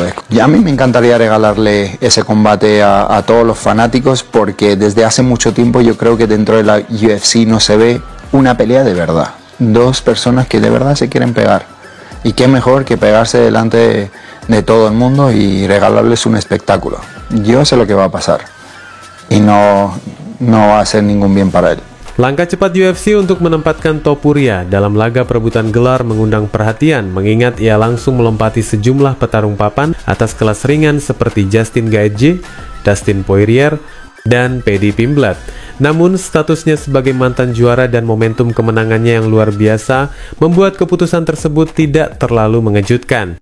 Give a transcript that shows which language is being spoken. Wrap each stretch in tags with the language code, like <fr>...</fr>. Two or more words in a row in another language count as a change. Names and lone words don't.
<es>Y a mí me encantaría regalarle ese combate a todos los fanáticos, porque desde hace mucho tiempo yo creo que dentro de la UFC no se ve una pelea de verdad. 2 personas que de verdad se quieren pegar. Y qué mejor que pegarse delante de todo el mundo y regalarles un espectáculo. Yo sé lo que va a pasar y no va a ser ningún bien para él.</es> <id>Langkah cepat UFC untuk menempatkan Topuria dalam laga perebutan gelar mengundang perhatian, mengingat ia langsung melompati sejumlah petarung papan atas kelas ringan seperti Justin Gaethje, Dustin Poirier, dan Paddy Pimblett. Namun statusnya sebagai mantan juara dan momentum kemenangannya yang luar biasa membuat keputusan tersebut tidak terlalu mengejutkan.</id>